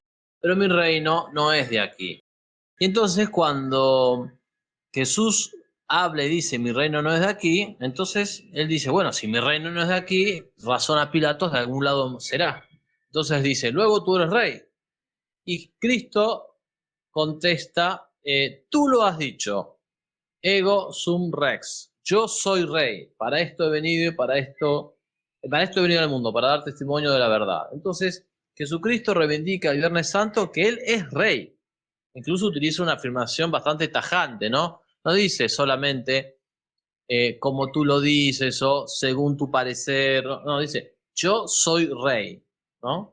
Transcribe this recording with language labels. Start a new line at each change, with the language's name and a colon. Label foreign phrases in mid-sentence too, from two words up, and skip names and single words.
Spanish: Pero mi reino no es de aquí. Y entonces cuando Jesús habla y dice, mi reino no es de aquí, entonces él dice, bueno, si mi reino no es de aquí, razón a Pilatos, de algún lado será. Entonces dice, luego tú eres rey. Y Cristo contesta, tú lo has dicho,
Latin: ego sum rex,
Spanish: yo soy rey, para esto he venido y para esto he venido al mundo, para dar testimonio de la verdad. Entonces, Jesucristo reivindica el Viernes Santo que Él es rey. Incluso utiliza una afirmación bastante tajante, ¿no? No dice solamente como tú lo dices o según tu parecer, no, no, dice yo soy rey, ¿no?